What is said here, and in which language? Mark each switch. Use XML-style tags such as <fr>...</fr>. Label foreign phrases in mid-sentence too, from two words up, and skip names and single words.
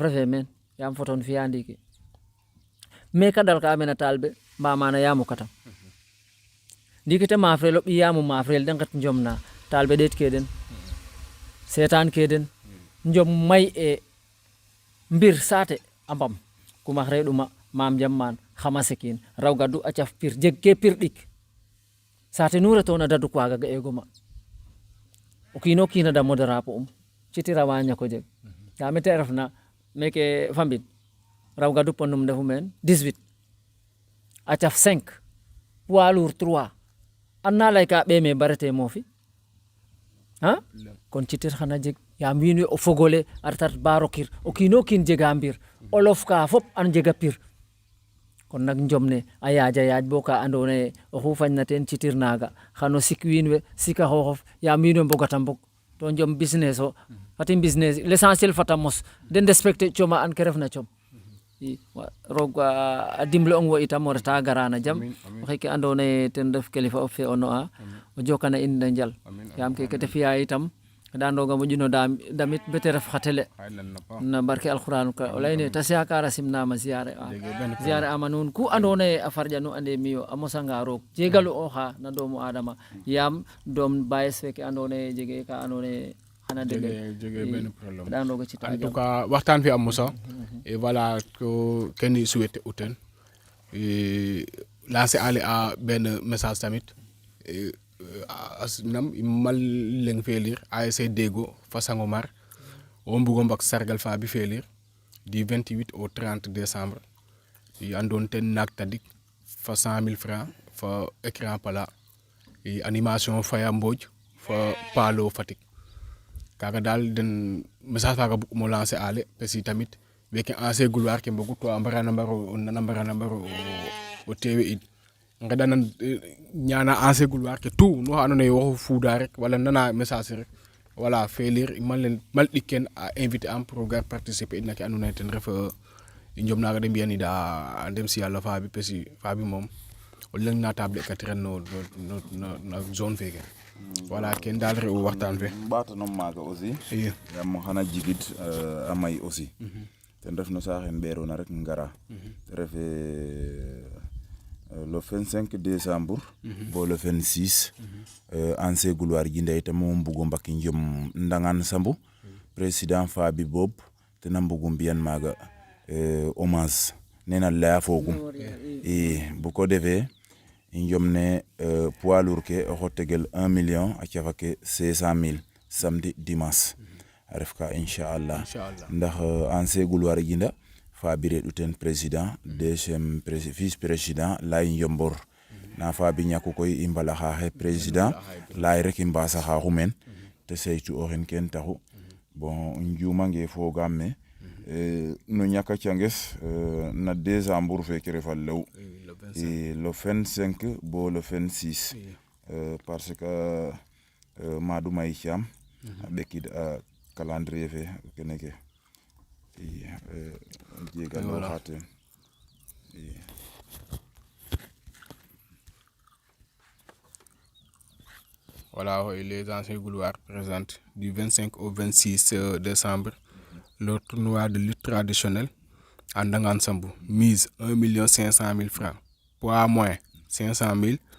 <srr>refe meen yaam photo fiya ndiiki mais ka dalka mena talbe mba mana yaamu katam ndiiki te maafrel o ɓiy yaamu maafrel de nget njom na talbe ɗeet ke den seetaan ke den njom may e mbir saate a mbam kumax reɗuma maam jam maan xama sekin raw gaddu a caf pir jeg ke pir ɗik saate nu retona daduk waaga ga'eegoma o kiino kiina damo drapeau citir awa ñako jeg nda mete refna meke famine raw gaddu ponum ndefu meen 18 a caf 5</srr> <fr>poids lourd</fr> <srr>3 anna layka ɓeeme barete moofi kon citir xana jeg yaam wiin we o fogole a retat ba rokir o kiino kiin jega mbir olof ka fop an jega pir kon nak njom ne a yaaja yaaj bo ka andoona yee oxu fañna teen citir naaga xano sik wiin we sika xooxof yaam wiin we mbogata mbog to njom business o fati</srr> <fr>business l'essentiel</fr> <srr>fata mos den respecter coma an ke refna com i roog a dimle ong wo itam o reta garana jam oxe ke andoona yee ten ref kilifa of fe o no'a o jokana in na njal yaam keke te fi'a itam xeɗan roog a moƴuno damit bete ref xa tele na barke alquranu ka o leyne ta siakara simnama ziare ama nuun ku andoona yee a farƴa nu ande miyo a mosanga roog jegalu oxa na doomu adama yaam doom bayes feke andoona yee jege ka andoona yee xana jege benn problème xeɗan roog a cita</srr> <fr>en tout cas</fr> <srr>waxtaan fi am mosa</srr> <fr>et voilà</fr> <srr>ko kenn i souhaité u ten lancer ale a benn message tamit nam mal leng felir ASC Dego fa Sangomar o mbugo mbak sargal fa bi felir</srr> <fr>du 28 au 30 décembre</fr> <srr>i andon ten nak tadik fa 100 000 francs fa</srr> <fr>écran plat</fr> <srr>i animation Faya Mbodj fa Palo Fatick kaga dal den message faga bu mo lancer ale parce tamit weke</srr> <fr>ancien gloire</fr> <srr>ke mbogu to ambarana mbaro o tewe id ngeɗanan ñana</srr> <fr>ancien gloire</fr> <srr>ke tout no andoona yee waxu fuuda rek wala nana message rek voilà felir mal ɗikken a invité am pour gar participer ina ke andoona yee ten ref i njom naaga de mbi'aniida a ndem si Yàlla faabi</srr> <fr>parce que</fr> <srr>faabi moom o leŋ na table katiren no zone feke voilà ken daal re'u waxtaan fe ɓaatanom maaga aussi yaam xana jigid a may aussi ten ref no saaxen ɓeerona rek ngara te ref</srr> <fr>le 25 décembre</fr> <srr>bo</srr> <fr>le 26 ancien gloire</fr> <srr>jinda ita mo mbugo mbaki njom ndangan sambu président Fabi Bob te na mbugo mbiyan maga hommage nena la fogum bu ko defee njom ne</srr> <fr>poids lourd</fr> <srr>ke o tegel 1 million a cafake 500 000</srr> <fr>samedi dimanche</fr> <srr>a ref ka inchallah ndax</srr> <fr>ancien gloire</fr> <srr>jinda Fabi reɗuten</srr> <fr>président deuxième vice président</fr> <srr>lay njombor na Fabi ñaku koy i mbala xaxe président lay rek i mbasa xaxu men te seytu oxen ken taxu bon njumange fogam me no ñaka canges na décembre feke refal lew</srr> <fr>le 25</fr> <srr>bo</srr> <fr>le 26 parce que</fr> <srr>Madou May Thiam a ɓekid a calendrier fe kene ke jegal xaten</srr> <fr>Voilà, les anciens gloires présentent du 25 au 26 décembre le tournoi de lutte traditionnelle en Ndangan Sambou. Mise 1 500 000 francs. Poids moins 500 000.</fr>